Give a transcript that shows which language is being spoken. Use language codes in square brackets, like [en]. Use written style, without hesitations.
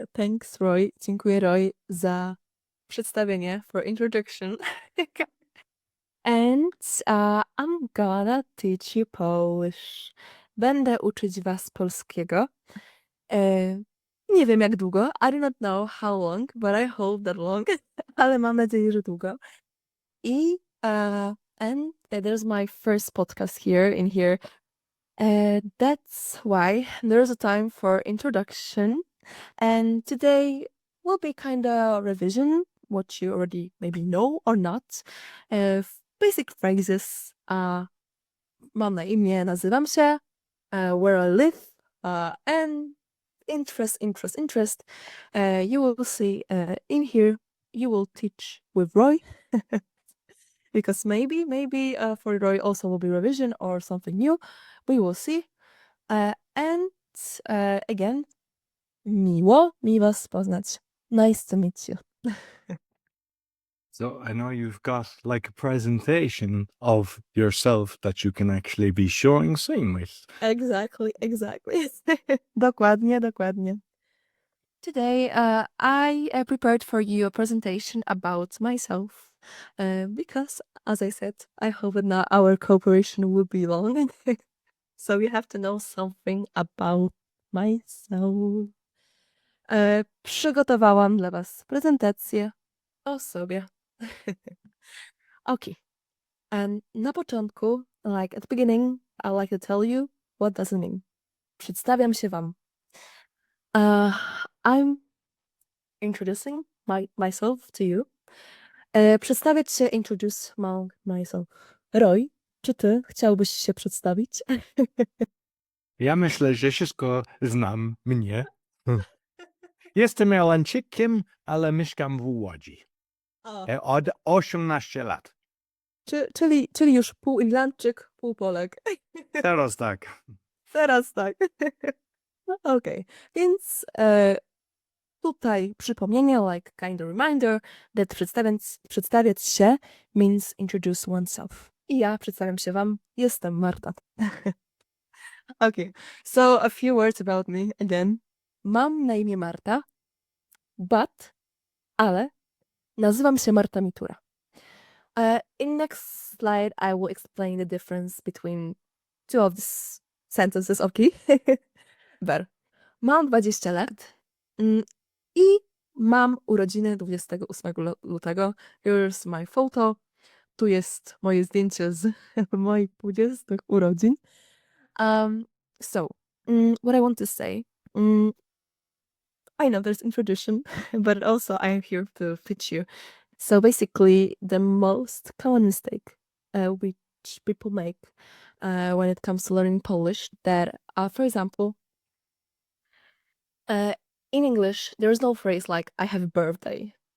[en] Thanks Roy, [pl] dziękuję Roy za przedstawienie, [en] for introduction. And I'm gonna teach you Polish. [pl] Będę uczyć was polskiego. Nie wiem jak długo, [en] I do not know how long, but I hope that long, [pl] ale mam nadzieję, że długo. [en] And there's my first podcast here. That's why there's a time for introduction, and today will be kind of revision, what you already maybe know or not. Basic phrases. [pl] Mam na imię, nazywam się, [en] where I live, and interest. You will see in here, you will teach with Roy. Because maybe for Roy also will be revision or something new. We will see. And again, [pl] miło mi was poznać. [en] Nice to meet you. So I know you've got like a presentation of yourself that you can actually be showing scene with. Exactly. [pl] Dokładnie. [en] Today, I prepared for you a presentation about myself, because, as I said, I hope that now our cooperation will be long. So you have to know something about myself. [pl] Przygotowałam dla was prezentację o sobie. [en] Okay. And [pl] na początku, [en] like at the beginning, I like to tell you what does it mean. [pl] Przedstawiam się wam. [en] I'm introducing myself to you. [pl] Przedstawiać się, [en] introduce myself. [pl] Roy, czy ty chciałbyś się przedstawić? Ja myślę, że wszystko znam mnie. Jestem Irlandczykiem, ale mieszkam w Łodzi. Od 18 lat. Czyli już pół Irlandczyk, pół Polak. Teraz tak. [en] Okej, [pl] więc tutaj przypomnienie, [en] like kind of reminder, that [pl] przedstawiać się [en] means introduce oneself. [pl] I ja przedstawiam się wam, jestem Marta. [en] Okay, so a few words about me again. [pl] Mam na imię Marta, ale nazywam się Marta Mitura. [en] In next slide, I will explain the difference between two of these sentences, okay? [pl] But mam 20 lat i mam urodziny 28 lutego. [en] Here's my photo. [pl] Tu jest moje zdjęcie z moich 20 urodzin. [en] So, what I want to say, I know there's introduction, but also I am here to teach you. So basically, the most common mistake which people make when it comes to learning Polish, that, for example, in English, there is no phrase like "I have a birthday."